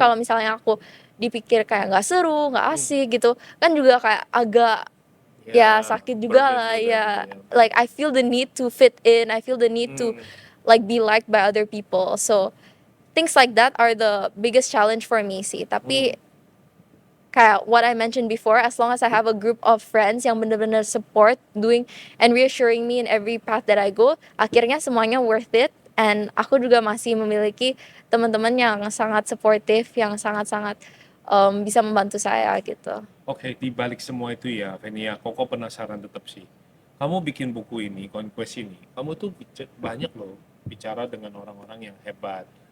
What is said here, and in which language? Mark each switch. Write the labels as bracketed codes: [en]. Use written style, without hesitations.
[id] kalau misalnya aku dipikir kayak nggak seru, nggak Hmm, asik gitu, kan juga kayak agak ya ya, sakit juga [en] burden [id] lah juga gitu ya. ya. [en] Like I feel the need to fit in, I feel the need to Hmm, like be liked by other people. So things like that are the biggest challenge for me sih. hmm. [id] Tapi kayak [en] what I mentioned before, as long as I have a group of friends [id] yang bener-bener [en] support, doing and reassuring me in every path that I go, [id] akhirnya semuanya [en] worth it. [id] And aku juga masih memiliki teman-teman yang sangat supportive, yang sangat-sangat bisa membantu saya gitu. Oke, di balik semua itu ya, Venia, Koko penasaran tetap sih. Kamu bikin buku ini, Conquest ini, kamu tuh banyak loh bicara dengan orang-orang yang hebat.